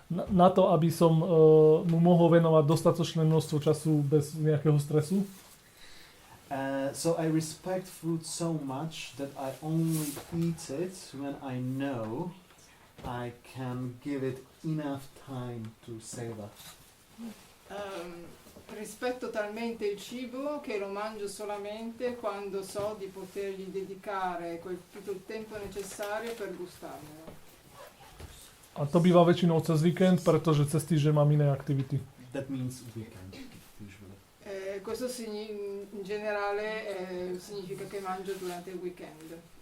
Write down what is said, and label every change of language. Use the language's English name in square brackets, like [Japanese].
[Slovak] Na to, aby som mu mohol venovať dostatočné množstvo času bez nejakého stresu. [English] So I respect food so much that I only eat it when I know I can give it enough time to savor. [Italian] Rispetto talmente il cibo che lo mangio solamente quando so di potergli dedicare tutto il tempo necessario per gustarmelo. [Slovak] A to býva väčšinou cez víkend, pretože cez týždeň mám iné aktivity. [English] That means weekend, usually. [Italian] Questo in generale significa che mangio durante il weekend.